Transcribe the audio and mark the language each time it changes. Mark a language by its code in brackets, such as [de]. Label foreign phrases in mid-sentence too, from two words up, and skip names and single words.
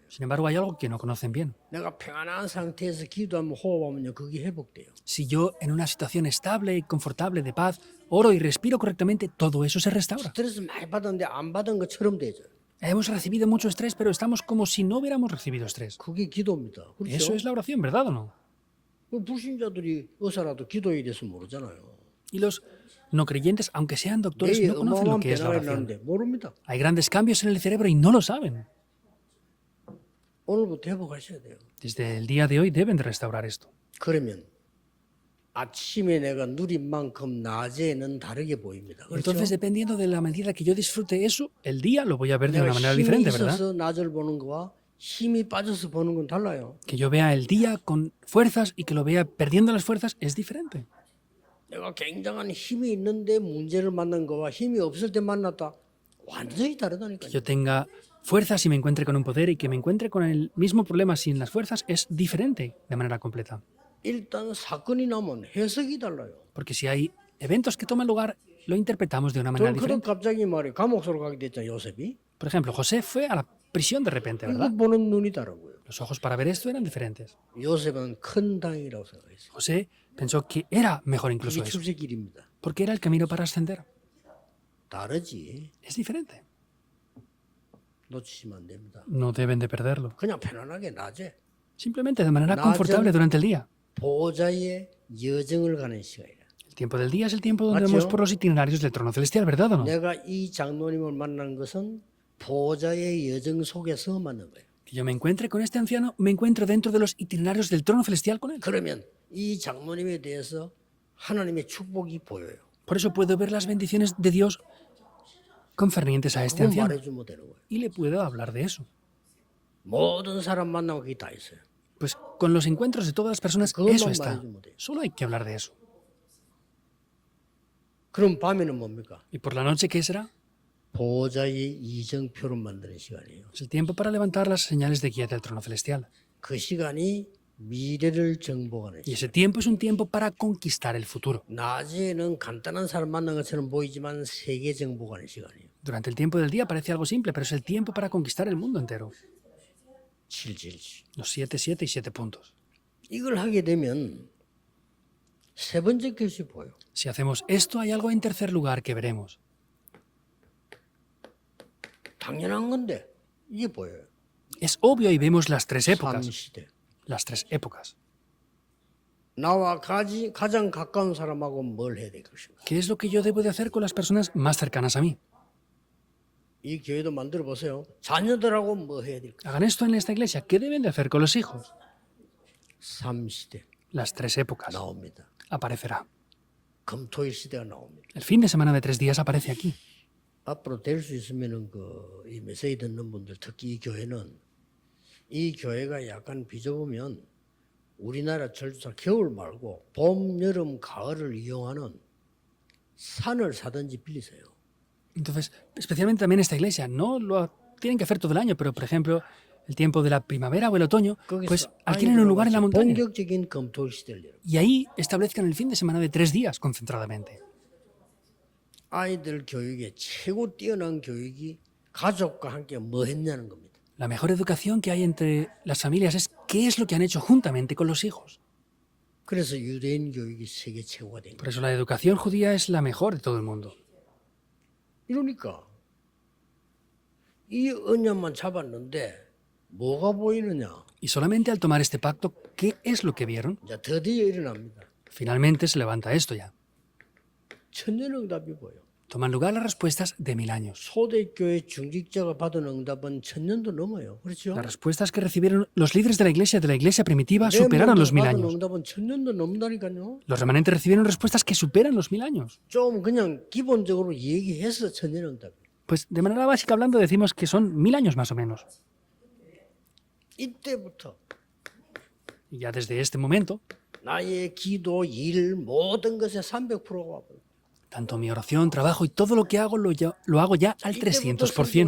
[es] Sin embargo, hay algo que no conocen bien. [ko] 내가 평안한 상태에서 기도하면 호흡하면요. 그게 회복돼요. [es] Si yo en una situación estable y confortable de paz oro y respiro correctamente, todo eso se restaura. [ko] 스트레스 많이 받았는데 안 받은 것처럼 되죠. [es] Hemos recibido mucho estrés, pero estamos como si no hubiéramos recibido estrés. [ko] 그게 기도입니다. [es] Eso [ko] 그렇죠? [es] es la oración, ¿verdad o no? [ko] 그 불신자들이 의사라도 기도에 대해서 모르잖아요. [es] Y los no creyentes, aunque sean doctores, [ko] 내일 [es] no conocen lo [ko] 어마어마한 [es] que es la [ko] 변화가 [es] oración. [ko] 일어나는데 모릅니다. [es] Hay grandes cambios en el cerebro y no lo saben. [ko] 오늘부터 회복하셔야 돼요. [es] Desde el día de hoy deben de restaurar esto. [ko] 그러면 아침에 내가 누린 만큼 낮에는 다르게 보입니다. 그렇죠? [es] Entonces, dependiendo de la medida que yo disfrute eso, el día lo voy a ver de [ko] 내가 [es] una manera [ko] 힘이 [es] diferente, ¿verdad? [ko] 있어서 낮을 보는 거와 힘이 빠져서 보는 건 달라요. [es] Que yo vea el día con fuerzas y que lo vea perdiendo las fuerzas es diferente. [ko] 내가 굉장한 힘이 있는데 문제를 만난 거와 힘이 없을 때 만났다 완전히 다르다니까요. [es] Que yo tenga fuerzas y me encuentre con un poder y que me encuentre con el mismo problema sin las fuerzas es diferente de manera completa. [ko] 일단 사건이 나면 해석이 달라요. [es] Porque si hay eventos que toman lugar, lo interpretamos de una manera [ko] 그럼 [es] diferente. [ko] 갑자기 말이 감옥소로 가게 됐잖아요. 요셉이. [es] Por ejemplo, José fue a la prisión de repente, ¿verdad? [ko] 이거 보는 눈이 다르고요. [es] Los ojos para ver esto eran diferentes. [ko] 요셉은 큰 당이라고 생각했어요. [es] José pensó que era mejor incluso [ko] 그게 [es] eso, [ko] 출세길입니다. [es] porque era el camino para ascender. [ko] 다르지. [es] Es diferente. [ko] 놓치시면 안 됩니다. [es] No deben de perderlo. [ko] 그냥 편안하게 낮에 [es] Simplemente de manera [ko] 낮은- [es] confortable durante el día. [ko] 보호자의 여정을 가는 시간이라. [es] El tiempo del día es el tiempo donde Macho. vamos por los itinerarios del trono celestial, ¿verdad o no? [ko] 내가 이 장로님을 만난 것은 보호자의 여정 속에서 만난 거예요. [es] Que yo me encuentre con este anciano, me encuentro dentro de los itinerarios del trono celestial con él. [ko] 그러면 이 장로님에 대해서 하나님의 축복이 보여요. [es] Por eso puedo ver las bendiciones de Dios concernientes a este [ko] 그건 [es] anciano. [ko] 말해주면 되는 거예요. [es] Y le puedo hablar de eso. [ko] 모든 사람 만나면 그게 다 있어요. [es] Pues con los encuentros de todas las personas, [ko] 그것만 [es] eso está. [ko] 말해주면 돼요. [es] Solo hay que hablar de eso. [ko] 그럼 밤에는 뭡니까? [es] ¿Y por la noche qué será? [ko] 보호자의 이정표를 만드는 시간이에요. [es] Es el tiempo para levantar las señales de guía del trono celestial. [ko] 그 시간이 미래를 정복하는 [es] Y [ko] 시간. [es] ese tiempo es un tiempo para conquistar el futuro. [ko] 낮에는 간단한 사람 만난 것처럼 보이지만 세계 정복하는 시간이에요. [es] Durante el tiempo del día parece algo simple, pero es el tiempo para conquistar el mundo entero. 777. Los 7, 7 y 7 puntos. [ko] 이걸 하게 되면 세 번째 것이 보여. [es] Si hacemos esto, hay algo en tercer lugar que veremos. [ko] 당연한 건데 이게 보여요. [es] Es obvio y vemos las tres épocas. [ko] 삼시대. [es] Las tres épocas. [ko] 나와 가장 가까운 사람하고 뭘 해야 될 것인가? [es] ¿Qué es lo que yo debo de hacer con las personas más cercanas a mí? [ko] 이 교회도 만들어 보세요. 자녀들하고 뭐 해야 될 것인가? [es] Hagan esto en esta iglesia. ¿Qué deben de hacer con los hijos? [ko] 삼시대 [es] Las 3 épocas. [ko] 나옵니다. [es] Aparecerá. [ko] 금토일 시대가 나옵니다. [es] El fin de semana de 3 días aparece aquí. [ko] 앞으로 될 수 있으면은 이 메시지 듣는 분들 특히 이 교회는 이 교회가 약간 비좁으면 우리나라 절주사 겨울 말고 봄, 여름, 가을을 이용하는 산을 사든지 빌리세요. [es] Entonces, especialmente también esta iglesia, no lo tienen que hacer todo el año, pero por ejemplo, el tiempo de la primavera o el otoño, pues alquilen un lugar en la montaña [ko] 본격적인 금토일 시대를 열어요. [es] y ahí establezcan el fin de semana de 3 días concentradamente. [ko] 아이들 교육에 최고 뛰어난 교육이 가족과 함께 뭐 했냐는 겁니다. [es] La mejor educación que hay entre las familias es qué es lo que han hecho juntamente con los hijos. [ko] 그래서 유대인 교육이 세계 최고가 된 거예요. [es] Por eso la educación judía es la mejor de todo el mundo. [ko] 이러니까 이 언약만 잡았는데 뭐가 보이느냐? [es] Y solamente al tomar este pacto, ¿qué es lo que vieron? [ko] 이제 드디어 일어납니다. [es] Finalmente se levanta esto ya. [ko] 천년응답이 보여. [es] Toman lugar las respuestas de 1000 años. [ko] 초대교회 중직자가 받은 응답은 천년도 넘어요. 그렇죠? [es] Las respuestas que recibieron los líderes de la iglesia primitiva, superaron los 1000 [ko] 받은 [es] años. [ko] 응답은 천년도 넘는다니까요. [es] Los remanentes recibieron respuestas que superan los 1000 años. [ko] 좀 그냥 기본적으로 얘기해서 천년응답. [es] Pues de manera básica hablando decimos que son 1000 años más o menos. [ko] 이때부터 [es] Y ya desde este momento, [ko] 나의 기도, 일 모든 것에 300%가 와버려. [es] tanto mi oración, trabajo y todo lo que hago lo hago ya al 300%.